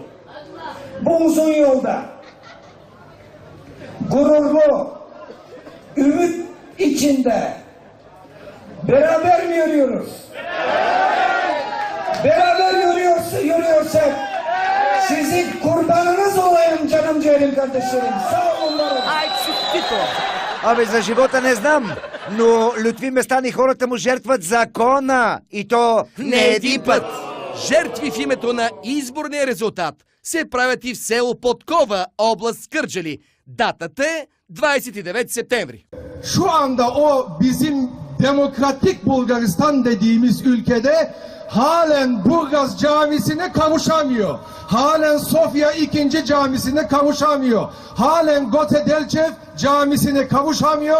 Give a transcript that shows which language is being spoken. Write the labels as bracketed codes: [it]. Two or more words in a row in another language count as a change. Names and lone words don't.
[tr] Bu uzun yolda gururlu, ümit içinde beraber mi yürüyoruz? Beraber yürüyorsak sizin kurbanınız olayım canım ciğerim kardeşlerim. Sağ olun. [bg] Абе, за живота не знам, но Лютви Местан и хората му жертват закона. И то Не един път! Жертви в името на изборния резултат се правят и в село Подкова, област Кърджали. Датата е 29 септември. [tr] Şu anda o bizim demokratik Bulgaristan dediğimiz ülkede halen Burgaz Camisi'ne kavuşamıyor. Halen Sofya 2. Camisi'ne kavuşamıyor. Halen Gote Delchev Camisi'ne kavuşamıyor.